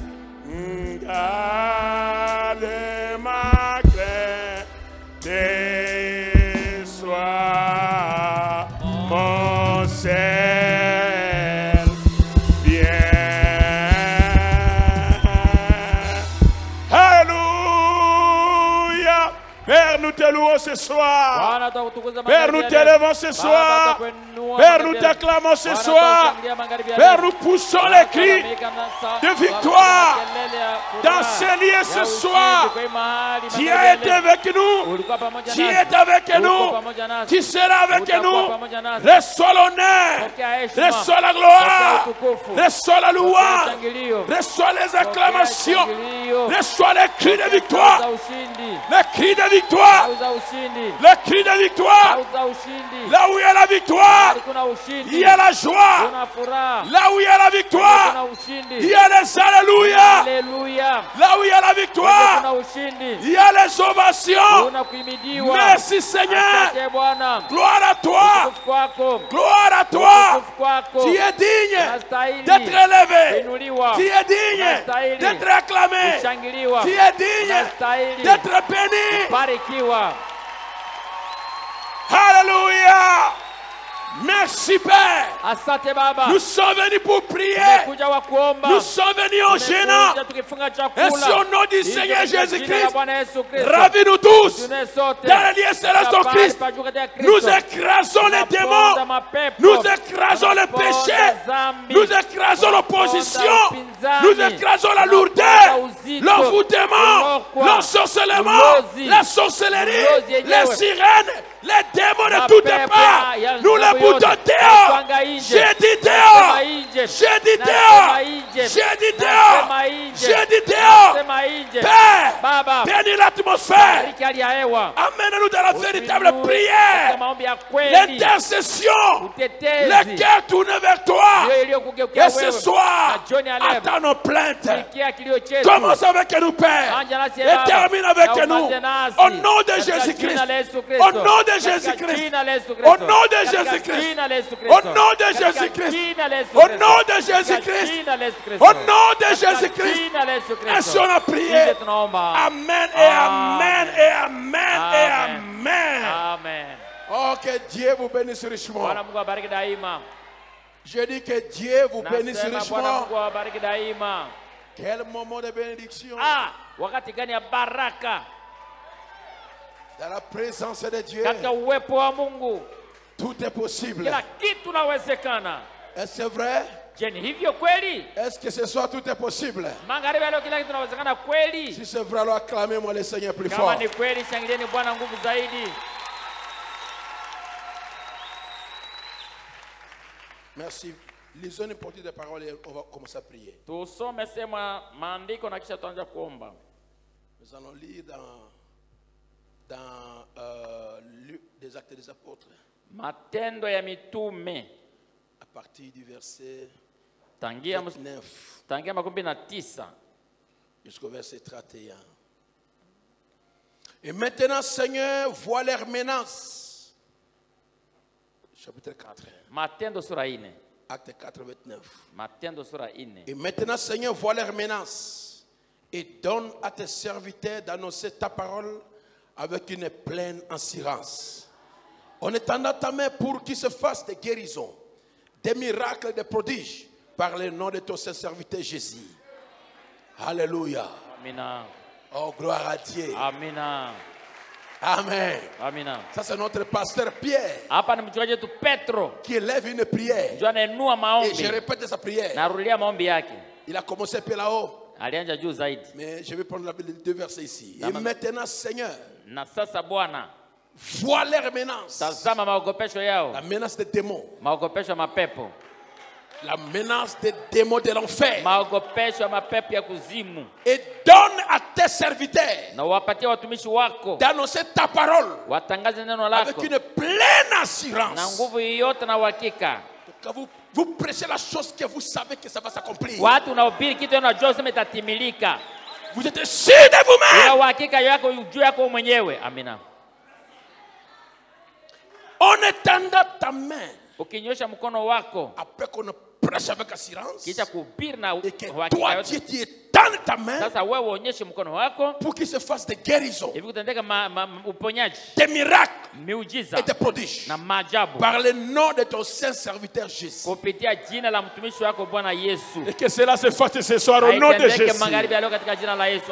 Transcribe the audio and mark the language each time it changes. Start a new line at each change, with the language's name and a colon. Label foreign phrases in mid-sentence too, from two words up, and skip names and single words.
French: Garde ma crainte et sois mon ciel bien. Alléluia. Père, nous te louons ce soir.
Swahili: Bwana tutakutukuza
French: Père, nous
Swahili: magharibi ya leo.
French: t'élevons ce
Swahili: Baba,
French: soir.
Swahili: tutakuinua
French: Père,
Swahili: magharibi
French: nous
Swahili: ya leo.
French: t'acclamons ce
Swahili: Bwana,
French: soir.
Swahili: tutakushangilia magharibi ya
French: Père,
Swahili: leo.
French: nous poussons
Swahili: Bwana,
French: les cris
Swahili: tutalamika nasa.
French: de
Swahili: Baba,
French: victoire
Swahili: kelele ya furaha,
French: dans ces lieux
Swahili: ya
French: ce
Swahili: ushindi
French: soir.
Swahili: kwa hii mahali
French: Tu
Swahili: magharibi ya
French: as été
Swahili: leo.
French: avec nous.
Swahili: Ulikuwa pamoja
French: Tu
Swahili: nasi.
French: es avec
Swahili: Uko
French: nous.
Swahili: pamoja nasi.
French: Tu seras avec
Swahili: Utakuwa
French: nous.
Swahili: pamoja nasi.
French: Reçois l'honneur.
Swahili: Pokea heshima.
French: Reçois la gloire.
Swahili: Pokea utukufu.
French: Reçois la
Swahili: Pokea
French: louange.
Swahili: shangilio.
French: Reçois les
Swahili: Pokea
French: acclamations.
Swahili: shangilio.
French: Reçois les cris de
Swahili: Sauti
French: victoire.
Swahili: za ushindi.
French: Les cris de victoire.
Swahili: Sauti za ushindi.
French: Les cris de victoire.
Swahili: Sauti za ushindi.
French: Là où il y a la victoire,
Swahili: Kuna ushindi.
French: il y a la joie.
Swahili: Kuna furaha.
French: Là où il y a la
Swahili: Kuna
French: victoire,
Swahili: ushindi.
French: il y a les alléluia.
Swahili: Haleluya.
French: Là où il y a la victoire,
Swahili: Kuna ushindi.
French: il y a les ovations.
Swahili: Kuna kuhimidiwa.
French: Merci Seigneur.
Swahili: Asante Bwana.
French: Gloire à toi.
Swahili: Utukufu kwako.
French: Gloire à toi.
Swahili: Utukufu kwako.
French: Tu es digne
Swahili: Unastahili
French: d'être élevé.
Swahili: kuinuliwa.
French: Tu es digne
Swahili: Unastahili
French: d'être acclamé.
Swahili: kushangiliwa.
French: Tu es digne
Swahili: Unastahili
French: d'être béni.
Swahili: kubarikiwa.
French: Alléluia. Merci Père.
Swahili: Asante Baba.
French: Nous sommes venus pour prier.
Swahili: Tumekuja wa kuomba.
French: Nous sommes venus en gênant.
Swahili: Tumekuja tukifunga
French: Et
Swahili: chakula.
French: si au nom du
Swahili: Ili
French: Seigneur
Swahili: katika jina la
French: Jésus-Christ,
Swahili: Bwana Yesu Kristo.
French: ravis-nous tous.
Swahili: Tune sote.
French: Dans les lieux célestes en Christ,
Swahili: Pa juu katika Kristo.
French: nous écrasons les
Swahili: Tunaponda
French: démons.
Swahili: mapepo.
French: Nous écrasons les
Swahili: Tunaponda
French: péchés.
Swahili: dhambi.
French: Nous écrasons l'opposition.
Swahili: upinzani.
French: Nous écrasons la
Swahili: Tunaponda
French: lourdeur,
Swahili: uzito.
French: l'envoûtement,
Swahili: Ulokwa.
French: l'ensorcellement,
Swahili: Ulozi.
French: la sorcellerie,
Swahili: Ulozi yenyewe.
French: les sirènes, les démons de
Swahili: Mapepo
French: toutes parts.
Swahili: ya
French: Nous les
Swahili: nguvu
French: boutons
Swahili: yote.
French: dehors.
Swahili: Natwanga nje.
French: J'ai dit
Swahili: Nasema
French: dehors.
Swahili: nje.
French: J'ai dit
Swahili: Nasema
French: dehors.
Swahili: nje.
French: J'ai dit dehors.
Swahili: Nasema nje.
French: J'ai dit dehors.
Swahili: Nasema nje.
French: Père,
Swahili: Baba,
French: bénis l'atmosphère.
Swahili: bariki hali ya hewa.
French: Amène-nous dans la véritable
Swahili: Utuinue
French: prière.
Swahili: katika maombi ya kweli.
French: L'intercession.
Swahili: Utetezi.
French: Le cœur tourné vers toi.
Swahili: Ndio iliyokugeukia
French: Et ce
Swahili: wewe.
French: soir,
Swahili: Na jioni ya leo,
French: attends nos plaintes.
Swahili: sikia kilio chetu.
French: Commence avec nous, Père.
Swahili: Anja nasi
French: Et
Swahili: Baba.
French: termine avec
Swahili: Na
French: nous.
Swahili: umalize nasi.
French: Au nom de
Swahili: Katika
French: Jésus-Christ.
Swahili: jina la Yesu Kristo.
French: Au nom de
Swahili: Katika
French: Jésus-Christ.
Swahili: jina la Yesu
French: Au
Swahili: Kristo.
French: nom de
Swahili: Katika
French: Jésus-Christ.
Swahili: jina la Yesu
French: Au
Swahili: Kristo.
French: nom de
Swahili: Katika
French: Jésus-Christ.
Swahili: jina la Yesu
French: Au
Swahili: Kristo.
French: nom de
Swahili: Katika
French: Jésus-Christ.
Swahili: jina la Yesu Kristo.
French: Au nom de
Swahili: Katika
French: Jésus-Christ.
Swahili: jina la Yesu Kristo.
French: Ainsi on a prié.
Swahili: Ndiyo tunaomba.
French: Amen et amen et amen et
Swahili: Amen.
French: amen.
Swahili: Amen.
French: Oh, que Dieu vous bénisse richement.
Swahili: Bwana Mungu abariki daima.
French: Je dis que Dieu vous bénisse
Swahili: Nasema Bwana
French: richement.
Swahili: Mungu abariki daima.
French: Quel moment de bénédiction.
Swahili: Wakati gani ya baraka
French: Dans la présence de Dieu,
Swahili: katika uwepo wa Mungu.
French: tout est possible.
Swahili: Kila kitu nawezekana.
French: Est-ce vrai?
Swahili: Je, ni hivyo kweli?
French: Est-ce que ce soir tout est possible?
Swahili: Magharibi leo kila kitu nawezekana kweli?
French: Si c'est vrai, alors acclamez-moi le Seigneur plus
Swahili: Kama
French: fort.
Swahili: ni kweli, shangilieni Bwana nguvu zaidi.
French: Merci. Lisons une partie des paroles et on va commencer à prier.
Swahili: Tusome sema maandiko na kisha tuanze kuomba.
French: Nous allons lire dans des Actes des Apôtres,
Swahili: Matendo ya Mitume
French: à partir du verset
Swahili: tangia
French: 29
Swahili: 29
French: jusqu'au verset 31. Et maintenant, Seigneur, vois leur menace. Chapitre 4.
Swahili: Matendo sura 4.
French: Acte 4, 29.
Swahili: Matendo sura 4.
French: Et maintenant, Seigneur, vois leur menace et donne à tes serviteurs d'annoncer ta parole avec une pleine assurance. En étendant ta main pour qu'il se fasse des guérisons, des miracles, des prodiges, par le nom de ton saint serviteur Jésus. Alléluia.
Swahili: Amina.
French: Oh, gloire à Dieu.
Swahili: Amina.
French: Amen.
Swahili: Amina.
French: Ça, c'est notre pasteur Pierre
Swahili: Hapa ni mchungaji wetu Petro.
French: qui élève une prière.
Swahili: Ndio anainua
French: Et
Swahili: maombi.
French: je répète sa prière.
Swahili: Narudia maombi yake.
French: Il a commencé un peu là-haut.
Swahili: Alianja juu zaidi.
French: Mais je vais prendre les deux versets ici. Et Amen. maintenant, Seigneur,
Swahili: Na sasa Bwana,
French: vois leur menace.
Swahili: tazama maogopesho yao.
French: La menace des démons.
Swahili: Maogopesho ya mapepo.
French: La menace des démons de l'enfer.
Swahili: Maogopesho ya mapepo ya kuzimu.
French: Et donne à tes serviteurs
Swahili: Na wapatie watumishi wako
French: d'annoncer ta parole
Swahili: watangaze neno
French: avec
Swahili: lako
French: une pleine
Swahili: na
French: assurance.
Swahili: nguvu yote na uhakika.
French: Quand vous prêchez la chose que vous savez que ça va s'accomplir.
Swahili: Watu unahubiri kitu unajua useme itatimilika.
French: Vous êtes sûr de vous-même.
Swahili: Una uhakika yako juu yako mwenyewe. Amina.
French: En étendant ta main,
Swahili: Ukinyosha mkono wako
French: après qu'on prêche avec assurance,
Swahili: kisha kuhubiri na
French: et que
Swahili: uhakika
French: toi, Dieu,
Swahili: yote.
French: tu étends ta main
Swahili: Sasa wewe uonyeshe mkono wako
French: pour qu'il se fasse des guérisons,
Swahili: hivi kutendeka uponyaji,
French: des miracles
Swahili: miujiza
French: et des prodiges.
Swahili: na maajabu
French: Par le nom de ton saint serviteur Jésus.
Swahili: kupitia jina la mtumishi wako Bwana Yesu.
French: Et que cela se fasse ce soir au nom de
Swahili: Haitendeke
French: Jésus.
Swahili: magharibi ya leo katika jina la Yesu.